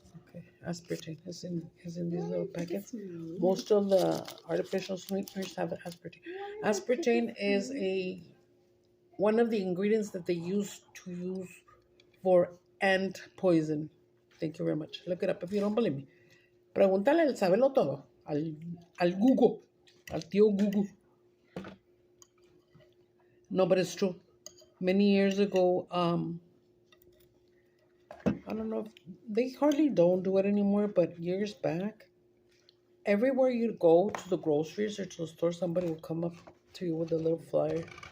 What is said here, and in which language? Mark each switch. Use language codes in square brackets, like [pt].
[en] Okay, aspartame is in these little packets. Most of the artificial sweeteners have aspartame. Aspartame is one of the ingredients that they use for ant poison. Thank you very much. Look it up if you don't believe me. [es] Pregúntale al sabelo todo, al Google, al tío Google. [en] No, but it's true. Many years ago, I don't know if they hardly don't do it anymore, but years back, everywhere you go to the groceries or to the store, somebody will come up to you with a little flyer.